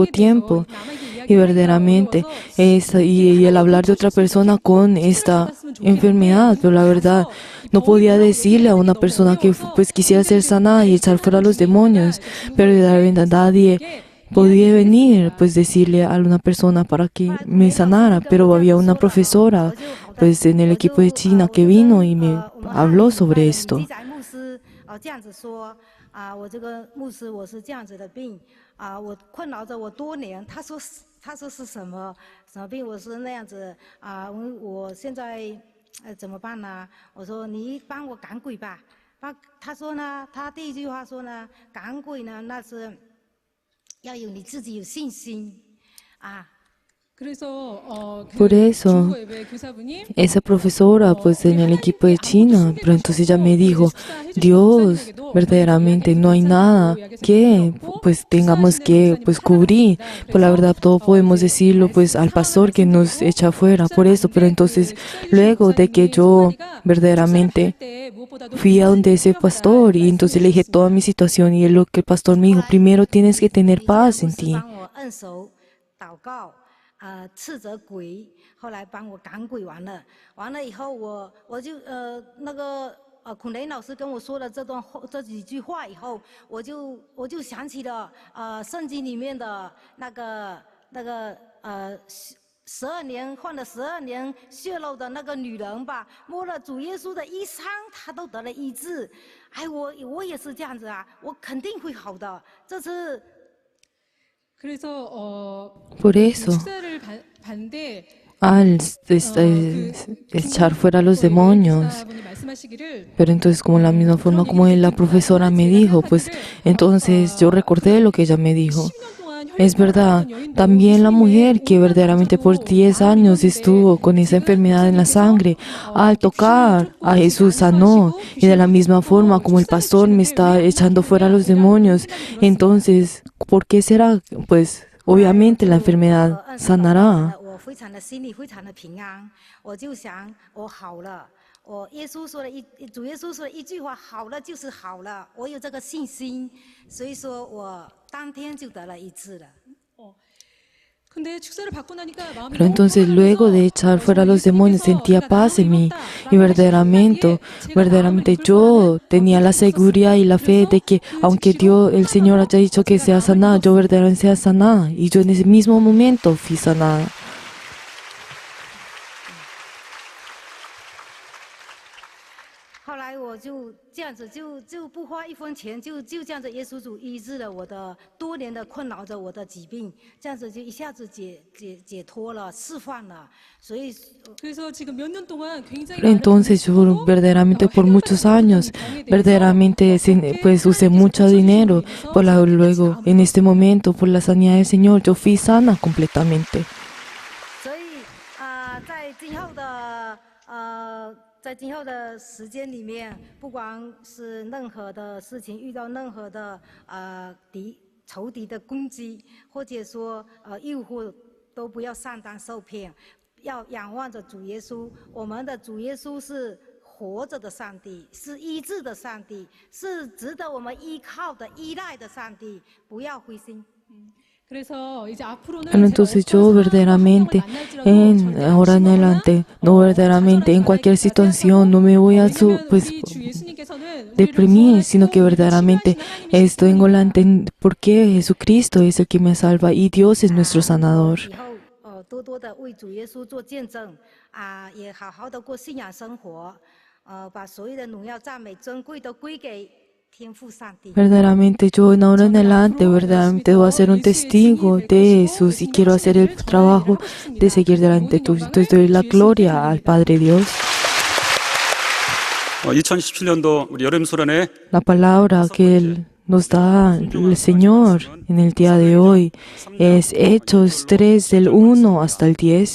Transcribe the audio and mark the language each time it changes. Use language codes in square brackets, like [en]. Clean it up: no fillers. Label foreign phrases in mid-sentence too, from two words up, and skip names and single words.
[es] tiempo, y verdaderamente y el hablar de otra persona con esta enfermedad, pero la verdad no podía decirle a una persona que pues quisiera ser sanada y echar fuera los demonios, pero de verdad nadie podía venir, pues decirle a una persona para que me sanara, pero había una profesora, pues en el equipo de China que vino y me habló sobre esto. [zh] 我这个牧师我是这样子的病我困扰着我多年。他说是什么病？我是那样子我现在怎么办呢？我说你帮我赶鬼吧。他说呢，他第一句话说呢，赶鬼呢那是要有你自己有信心 [es] Por eso, esa profesora, pues en el equipo de China, pero entonces ella me dijo, Dios, verdaderamente no hay nada que pues tengamos que pues cubrir. Pues la verdad, todo podemos decirlo pues al pastor que nos echa afuera, por eso. Pero entonces, luego de que yo verdaderamente fui a donde ese pastor y entonces le dije toda mi situación y lo que el pastor me dijo, primero tienes que tener paz en ti. [zh] 斥责鬼，后来帮我赶鬼完了，完了以后我就孔雷老师跟我说了这几句话以后，我就想起了圣经里面的12年患了12年血漏的那个女人吧，摸了主耶稣的衣裳，她都得了医治。哎，我也是这样子啊，我肯定会好的。这次。 [es] Por eso, al echar fuera a los demonios, pero entonces como la misma forma como la profesora me dijo, pues entonces yo recordé lo que ella me dijo. Es verdad, también la mujer que verdaderamente por 10 años estuvo con esa enfermedad en la sangre, al tocar a Jesús sanó. Y de la misma forma como el pastor me está echando fuera a los demonios, entonces, ¿por qué será? Pues obviamente la enfermedad sanará. [zh] 耶稣说的主耶稣说的一句话，好了就是好了，我有这个信心，所以说我当天就得了医治了。 [es] Pero entonces luego de echar fuera los demonios sentía paz en mí y verdaderamente yo tenía la seguridad y la fe de que aunque el Señor haya dicho que sea sanada, yo verdaderamente sea sanada y yo en ese mismo momento fui sanada. [zh] 就这样子，就不花1分钱，就这样子，耶稣主医治了我的多年的困扰着我的疾病，这样子就一下子解脱了，释放了。所以， [es] Entonces yo verdaderamente por muchos años, verdaderamente pues usé mucho dinero, luego en este momento por la sanidad del Señor, yo fui sana completamente. [zh] 在今后的时间里面，不管是任何的事情，遇到任何的仇敌的攻击，或者说诱惑，都不要上当受骗，要仰望着主耶稣。我们的主耶稣是活着的上帝，是医治的上帝，是值得我们依靠的、依赖的上帝。不要灰心。 [es] Entonces yo verdaderamente, ahora en adelante, no verdaderamente en cualquier situación, no me voy a deprimir, sino que verdaderamente estoy en volante porque Jesucristo es el que me salva y Dios es nuestro sanador. [zh] 多多的为主耶稣做见证也好好的过信仰生活把所有的荣耀赞美尊贵都归给 [es] Verdaderamente yo ahora en adelante verdaderamente voy a ser un testigo de Jesús y quiero hacer el trabajo de seguir adelante. Entonces doy la gloria al Padre Dios. La palabra que nos da el Señor en el día de hoy es Hechos 3 del 1 hasta el 10.